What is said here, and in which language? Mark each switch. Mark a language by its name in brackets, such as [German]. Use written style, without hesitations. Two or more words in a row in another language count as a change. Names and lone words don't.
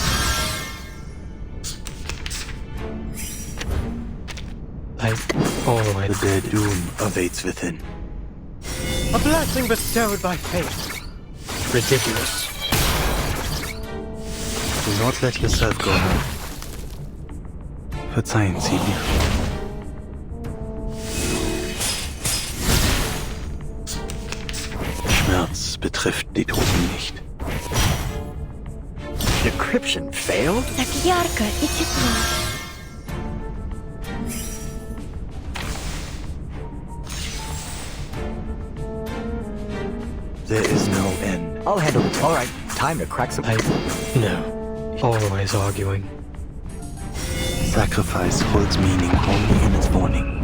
[English] The dead doom awaits within. A blessing bestowed by fate. Ridiculous. Do not let yourself go. [German] Verzeihen Sie mir. Schmerz betrifft die Toten nicht. [English] Decryption failed? [Russian] Tak ярко и тепло. [English] There is no end. I'll handle it. Alright, time to crack some... No. Always arguing. Sacrifice holds meaning only in its warning.